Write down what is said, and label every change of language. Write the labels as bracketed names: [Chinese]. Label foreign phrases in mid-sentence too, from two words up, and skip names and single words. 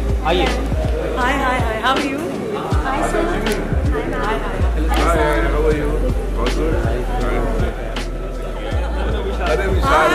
[Hindi] आइए। [English] Hi, hi, hi. How are you? Hi, sir. Hi, hi. Hi, how are you? All good? [Hindi] अरे विशाल